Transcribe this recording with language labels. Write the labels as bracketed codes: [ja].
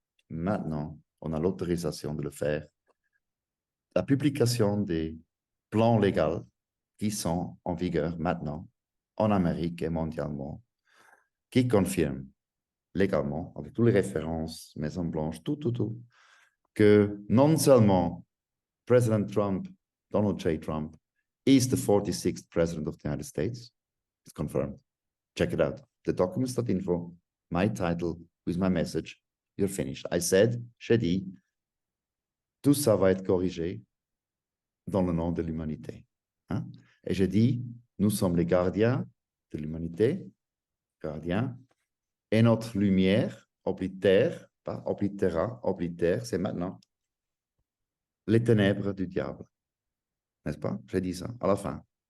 [fr] Maintenant, on a l'autorisation de le faire. La publication des plans légaux qui sont en vigueur maintenant en Amérique et mondialement, qui confirment légalement, avec toutes les références, Maison Blanche, tout, que non seulement President Trump, Donald J. [en] Trump, is the 46th President of the United States, it's confirmed. Check it out. TheDocuments.info, my title with my message, you're finished. I said, [fr] j'ai dit, tout ça va être corrigé dans le nom de l'humanité. Hein? Et j'ai dit, nous sommes les gardiens de l'humanité, gardiens, et notre lumière oblitère, pas oblitera, oblitère, c'est maintenant, les ténèbres du diable. N'est-ce pas? J'ai dit ça à la fin.